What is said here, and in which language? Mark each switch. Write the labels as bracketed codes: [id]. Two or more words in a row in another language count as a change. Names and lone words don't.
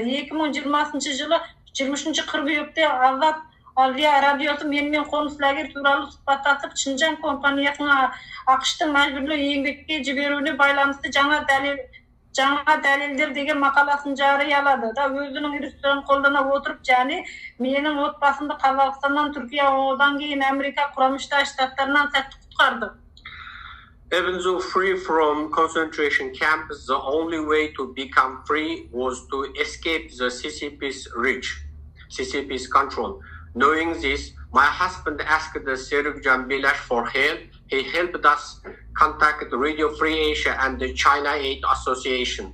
[kk] 2020 жылы 23 қыркүйекте Азат Алия радиосы менімен қоныс лагер туралы сұхбаттасып, Шинжаң компаниясының ақштың мәжбүрлі еңбекке жіберуіне байланысты жаңа дәлелдер деген мақаласын жариялады. Да өзінің ресурстарын қолдана отырып, және менің отбасымды Қазақстаннан, Түркия, одан кейін Америка Құрама Штаттарынан сәтті құтқарды. [en] Even though free from concentration camps, the only way to become free was to escape the CCP's control. Knowing this, my husband asked Serikjan Bilash for help. He helped us contact Radio Free Asia and the China Aid Association.